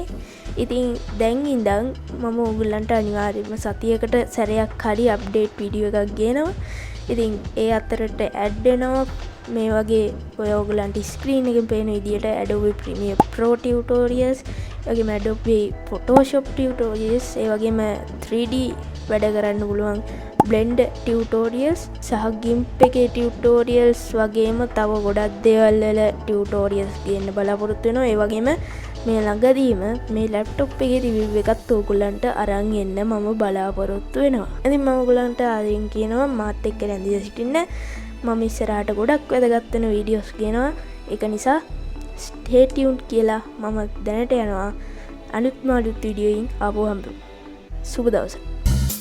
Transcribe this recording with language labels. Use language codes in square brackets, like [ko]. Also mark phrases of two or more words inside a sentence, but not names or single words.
[si] ඉතින් දැන් ඉඳන් මම ඔයගලන්ට අනිවාර්යයෙන්ම සතියකට සැරයක් හරි [en] update video [si] එකක් ගේනවා. ඉතින් ඒ අතරට ඇඩ් වෙනවා මේ වගේ ඔය ඔයගලන්ට ස්ක්‍රීන් එකෙන් පේන විදියට ADOBE Premiere Pro tutorials, ඒ වගේම ADOBE Photoshop tutorials, ඒ වගේම 3D වැඩ කරන්න පුළුවන් [en] blend tutorials [si] සහ GIMP එකේ tutorials වගේම තව ගොඩක් දේවල් වල tutorials ගේන්න බලාපොරොත්තු වෙනවා. ඒ වගේම මේ ළඟදීම මේ ලැප්ටොප් එකේ රිවිව් එකත් ඔයගලන්ට අරන් එන්න මම බලාපොරොත්තු වෙනවා. ඉතින් මම ඔයගලන්ට ආයෙත් කියනවා මාත් එක්ක රැඳී සිටින්න. මම ඉස්සරහට ගොඩක් වැදගත් වෙන වීඩියෝස් ගේනවා. ඒක නිසා [en] stay tuned [si] කියලා මම දැනට යනවා. අලුත් වීඩියෝයින් ආපහු හම්බෙමු. සුබ දවසක්.